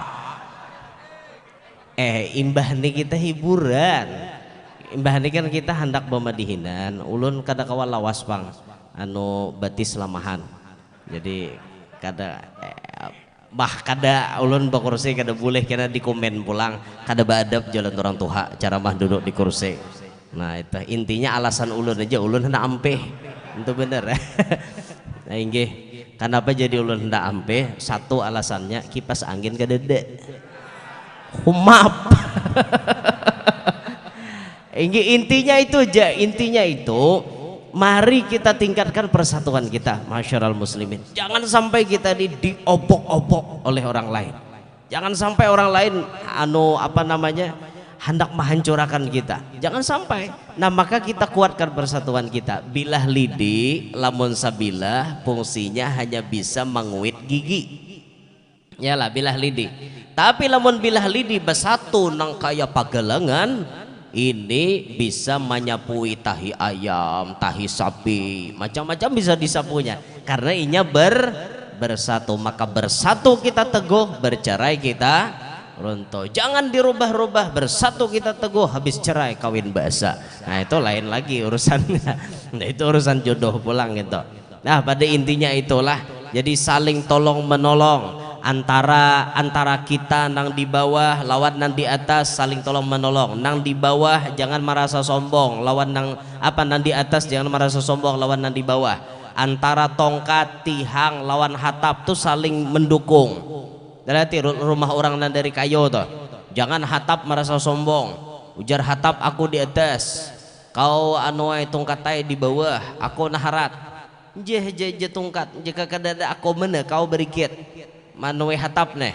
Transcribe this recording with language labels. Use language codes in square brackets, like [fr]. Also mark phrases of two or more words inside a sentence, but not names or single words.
[bjn] Imbah nih kita hiburan, imbah nih kan kita hendak pemadihinan, ulun kada kawa lawas pang anu batis lamahan, jadi kada kada ulun bakursi kada boleh kena dikomen pulang, kada badab jalan orang tuha cara mah duduk di kursi. Nah itu intinya alasan ulun aja, ulun hendak ampeh itu bener. Nah inggih, kenapa jadi ulun hendak ampeh? Satu alasannya kipas angin kada ada humap. [id] Intinya itu aja, intinya itu mari kita tingkatkan persatuan kita, [ar] masyarul muslimin. [id] Jangan sampai kita diobok-obok oleh orang lain. Jangan sampai orang lain hendak menghancurkan kita. Jangan sampai. Nah maka kita kuatkan persatuan kita. [bjn] Bilah lidi, lamun sabilah fungsinya hanya bisa menguit gigi. Yalah bilah lidi. Tapi lamun bilah lidi bersatu nang kaya pagalangan, ini bisa menyapui tahi ayam, tahi sapi, macam-macam bisa disapunya karena inya bersatu. [id] Maka bersatu kita teguh, bercerai kita runtuh. Jangan dirubah-rubah, bersatu kita teguh, habis cerai kawin basa. Nah itu lain lagi urusannya. Nah itu urusan jodoh pulang gitu. [bjn] Nah pada intinya itulah, jadi saling tolong menolong antara kita nang di bawah lawan nang di atas, saling tolong menolong. Nang di bawah jangan merasa sombong lawan nang di atas, jangan merasa sombong lawan nang di bawah. Antara tongkat, tihang lawan hatap tuh saling mendukung. Berarti rumah orang nang dari kayu tuh, jangan hatap merasa sombong, ujar hatap aku di atas, kau anuai tongkatai di bawah, aku naharat je tongkat, jika kada aku mana kau berikit manuwe hatap nih.